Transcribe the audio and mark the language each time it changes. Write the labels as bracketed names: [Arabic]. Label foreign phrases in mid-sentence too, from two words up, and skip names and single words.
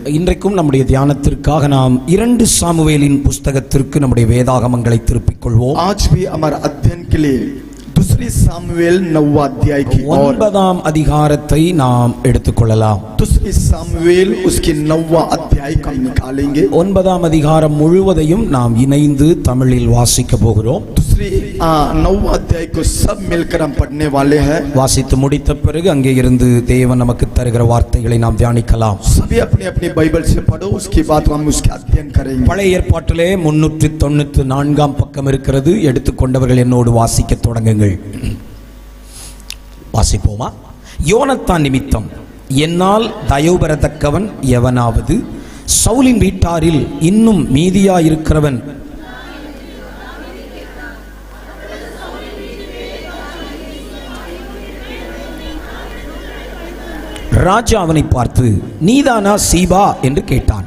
[Tamil] இன்றைக்கும் நம்முடைய தியானத்திற்காக நாம் 2 சாமுவேலின் புஸ்தகத்திற்கு நம்முடைய வேதாகமங்களை திருப்பிக் கொள்வோம். [Hindi] आज भी हमारा अध्ययन के लिए दूसरी सामुएल 9वां अध्याय की ओर [Tamil] 9ஆம் அதிகாரத்தை நாம் எடுத்துக்கொள்ளலாம். [Hindi] दूसरी सामुएल उसकी 9वां अध्याय को हम निकालेंगे. [Tamil] 9ஆம் அதிகாரம் முழுவதையும் நாம் இணைந்து தமிழில் வாசிக்க போகிறோம். [Hindi] दूसरी 9वां अध्याय को सब मिलकर हम पढ़ने वाले हैं. [Tamil] வாசித்து முடித்த பிறகு அங்கே இருந்து தேவன் நமக்கு தருகிற வார்த்தைகளை நாம் தியானிக்கலாம். [Hindi] सभी अपनी अपनी बाइबल से पढ़ो, उसके बाद हम उसका अध्ययन करेंगे. [Tamil] பழைய ஏற்பாட்டிலே 394ஆம் பக்கம் இருக்கிறது. எடுத்துக்கொண்டவர்கள் என்னோடு வாசிக்க தொடங்குங்கள். வாசிப்போமா? யோனத்தான் நிமித்தம் என்னால் தயவு பெறத்தக்கவன் எவனாவது சவுலின் வீட்டாரில் இன்னும் மீதியாயிருக்கிறவன் ராஜா அவனை பார்த்து நீதானா சீபா என்று கேட்டான்.